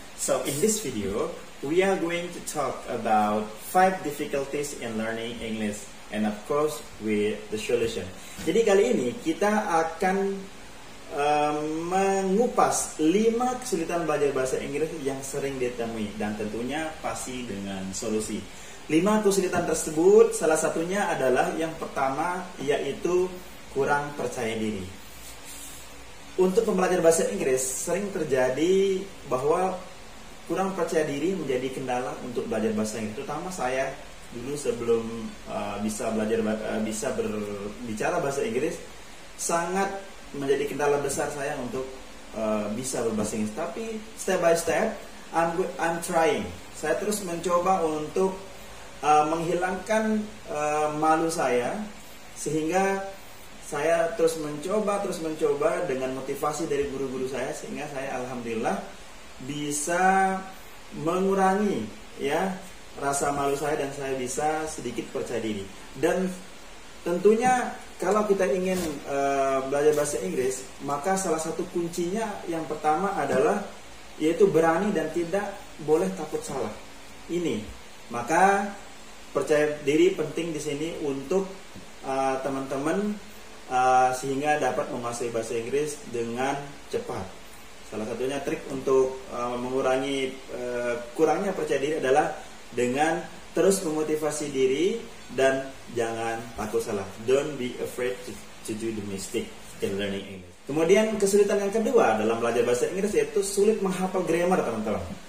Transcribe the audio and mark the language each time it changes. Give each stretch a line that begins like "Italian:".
English: So in this video, we are going to talk about 5 difficulties in learning English and of course with the solution.
Indonesian: Jadi kali ini kita akan mengupas 5 kesulitan belajar bahasa Inggris yang sering ditemui dan tentunya pasti dengan solusi. 5 kesulitan tersebut salah satunya adalah yang pertama yaitu kurang percaya diri. Untuk pembelajar bahasa Inggris sering terjadi bahwa kurang percaya diri menjadi kendala untuk belajar bahasa Inggris. Terutama saya dulu sebelum bisa berbicara bahasa Inggris sangat menjadi kendala besar saya untuk bisa berbahasa Inggris.
English: Tapi step by step I'm trying.
Indonesian: Saya terus mencoba untuk menghilangkan malu saya sehingga saya terus mencoba dengan motivasi dari guru-guru saya sehingga saya alhamdulillah bisa mengurangi ya rasa malu saya dan saya bisa sedikit percaya diri. Dan tentunya kalau kita ingin belajar bahasa Inggris, maka salah satu kuncinya yang pertama adalah yaitu berani dan tidak boleh takut salah. Ini maka percaya diri penting di sini untuk teman-teman sehingga dapat menguasai bahasa Inggris dengan cepat. Salah satunya trik untuk mengurangi kurangnya percaya diri adalah dengan terus memotivasi diri dan jangan takut salah.
English: Don't be afraid to do the mistake in learning English.
Indonesian: Kemudian kesulitan yang kedua dalam belajar bahasa Inggris yaitu sulit menghafal grammar, teman-teman.